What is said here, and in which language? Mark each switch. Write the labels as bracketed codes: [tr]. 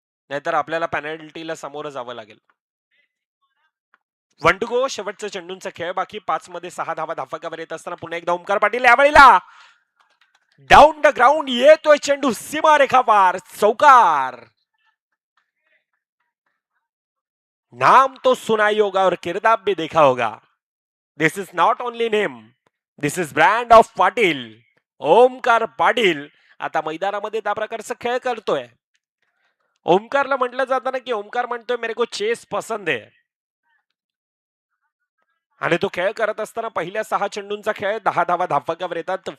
[mr] नाहीतर आपल्याला पेनल्टीला सामोरं जावं लागेल. 1 टू गो. शेवटचा चेंडूंचा खेळ बाकी. 5 मध्ये 6 धावा धाफकावर येत असताना पुन्हा एकदा ओमकार पाटील यावेळेला डाऊन द ग्राउंड येतोय चेंडू सीमारेखा पार. चौकार. [hi] नाम तो सुना ही होगा और किरदार भी देखा होगा. [en] This is not only name, this is brand of Patil. [mr] Omkar Patil आता मैदानामध्ये त्या प्रकारचा खेळ करतोय. ओमकारला म्हटलं जातं ना की ओमकार म्हणतोय [hi] मेरे को चेस पसंद [mr] आहे. आणि तो खेळ करत असताना पहिल्या 6 चेंडूंचा खेळ 10 धावा धाफकावर येतात.